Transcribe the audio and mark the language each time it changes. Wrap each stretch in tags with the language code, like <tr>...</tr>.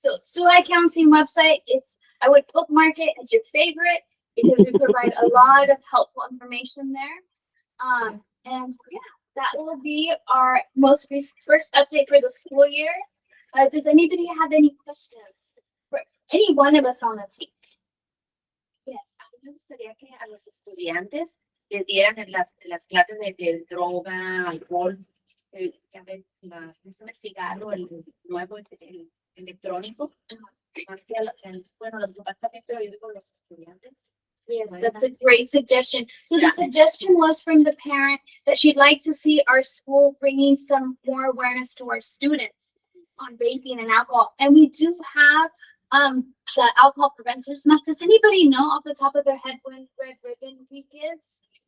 <en>So SUI Counseling website, I would bookmark it as your favorite because we provide a lot of helpful information there. And yeah, that will be our first update for the school year. Does anybody have any questions for any one of us on the team? Yes.</en> <es>Me gustaría que a los estudiantes les dieran en las clases de droga, alcohol, que a ver, el cigarro, el nuevo es el electrónico, más que bueno, los papás también, pero yo digo los estudiantes.</es> <en>Yes, that's a great suggestion. So the suggestion was from the parent that she'd like to see our school bringing some more awareness to our students on vaping and alcohol. And we do have the alcohol preventers month. Does anybody know off the top of their head when Red Ribbon Week is?</en>